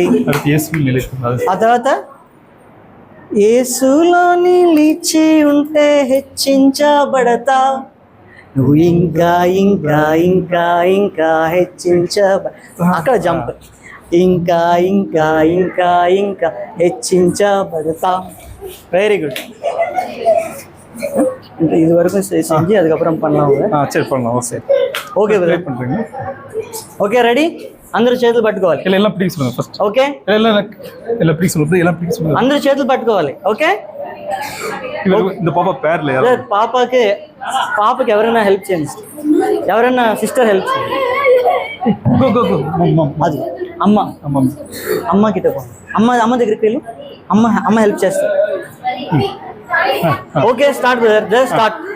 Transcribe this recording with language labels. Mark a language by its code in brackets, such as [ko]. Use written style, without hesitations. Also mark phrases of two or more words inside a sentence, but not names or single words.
[te] ఆ తర్వాత యేసులో నిలిచి ఉంటే హెచ్చించబడతావు నువ్వు ఇంకా ఇంకా ఇంకా ఇంకా అక్కడ జంప్ ఇంకా ఇంకా ఇంకా ఇంకా హెచ్చించబడతావు. [en] very good. [ta] இது வரைக்கும் செஞ்சு அதுக்கப்புறம் பண்ணலாம். சரி பண்ணலாம். சரி [en] okay okay ready? [te] అందరూ చేతులు పట్టుకోవాలి. [ta] எல்லாம் பிடிக்க சொல்லுங்க ஃபர்ஸ்ட். [te] ఓకే [ta] எல்லாம் பிடிக்க சொல்லுங்க. எல்லாம் பிடிக்க சொல்லுங்க. [te] అందరూ చేతులు పట్టుకోవాలి. ఓకే [ta] இந்த பாப்பா பேர்ல யாரோ [te] పాపకి ఎవరైనా హెల్ప్ చేయండి, ఎవరైనా [en] sister help [te] చేయండి. [en] go go go mom [ta] அது அம்மா கிட்ட போண்டி. [te] అమ్మ దగ్గరికి వెళ్ళి అమ్మ హెల్ప్ చేస్తారు. [en] okay start brother, just start.